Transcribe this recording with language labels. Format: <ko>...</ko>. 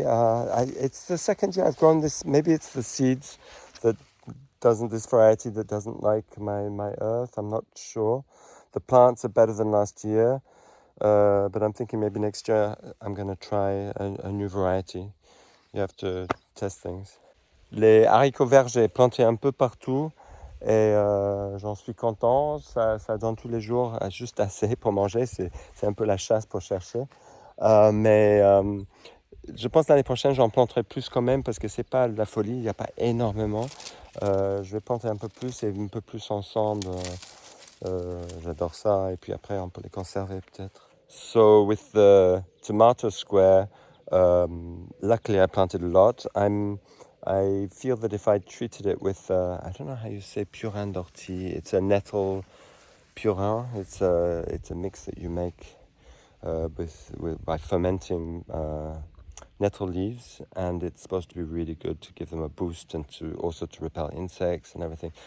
<en>It's the second year I've grown this. Maybe it's the seeds that this variety that doesn't like my earth. I'm not sure. The plants are better than last year, but I'm thinking maybe next year I'm going to try a new variety. You have to test things.</en> <fr>Les haricots verts, j'ai planté un peu partout, Et j'en suis content, ça donne tous les jours juste assez pour manger, c'est un peu la chasse pour chercher. Mais je pense l'année prochaine j'en planterai plus quand même parce que c'est pas de la folie, il n'y a pas énormément. Je vais planter un peu plus et un peu plus ensemble. J'adore ça et puis après on peut les conserver peut-être.</fr> <en>So with the tomato square, luckily I planted a lot. I feel that if I treated it with, I don't know how you say</en> <fr>purin d'ortie.</fr> <en>It's a nettle purin. It's a mix that you make by fermenting nettle leaves, and it's supposed to be really good to give them a boost and to also to repel insects and everything.</en>